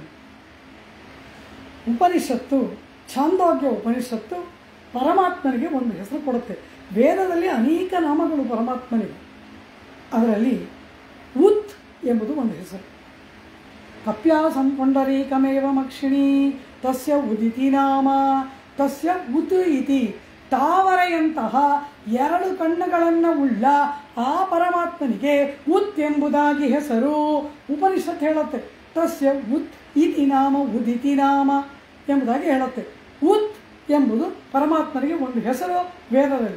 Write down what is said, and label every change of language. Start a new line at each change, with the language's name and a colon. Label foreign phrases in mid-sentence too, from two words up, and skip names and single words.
Kannada: ಉಪನಿಷತ್ತು, ಛಾಂದೋಗ್ಯ ಉಪನಿಷತ್ತು ಪರಮಾತ್ಮನಿಗೆ ಒಂದು ಹೆಸರು ಕೊಡುತ್ತೆ. ವೇದದಲ್ಲಿ ಅನೇಕ ನಾಮಗಳು ಪರಮಾತ್ಮನಿಗೆ. ಅದರಲ್ಲಿ ಉತ್ ಎಂಬುದು ಒಂದು ಹೆಸರು.
Sanskrit: ಕಪ್ಯಾಸಂ ಪುಂಡರೀಕಮೇವ ಮಕ್ಷಿಣಿ ತಸ್ಯ ಉದಿತಿ ನಾಮ ತಸ್ಯ ಉತ್ ಇತಿ.
Kannada: ತಾವರೆಯಂತಹ ಎರಡು ಕಣ್ಣುಗಳನ್ನು ಉಳ್ಳ ಆ ಪರಮಾತ್ಮನಿಗೆ ಉತ್ ಎಂಬುದಾಗಿ ಹೆಸರು. ಉಪನಿಷತ್ ಹೇಳುತ್ತೆ,
Sanskrit: ತಸ್ಯ ಉತ್ ಇತಿ ನಾಮ ಉದಿತಿ ನಾಮ
Kannada: ಎಂಬುದಾಗಿ ಹೇಳುತ್ತೆ. ಉತ್ ಎಂಬುದು ಪರಮಾತ್ಮನಿಗೆ ಒಂದು ಹೆಸರು ವೇದದಲ್ಲಿ.